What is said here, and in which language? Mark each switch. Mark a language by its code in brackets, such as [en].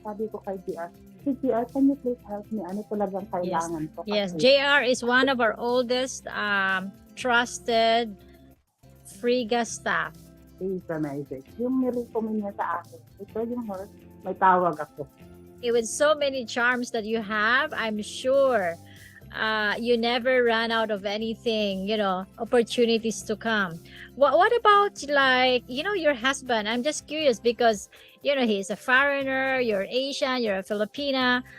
[tl] Sabi ko kay JR, [en] hey JR, can you please help me? [tl] Ano talagang kailangan ko? [en] Yes, JR is one of our oldest trusted Frigga staff. He's amazing. [tl] Yung nirecommend niya sa akin, ito yung horse, may tawag ako. [en] With so many charms that you have, I'm sure you never run out of anything, opportunities to come. What about like, your husband? I'm just curious because, he's a foreigner, you're Asian, you're a Filipina.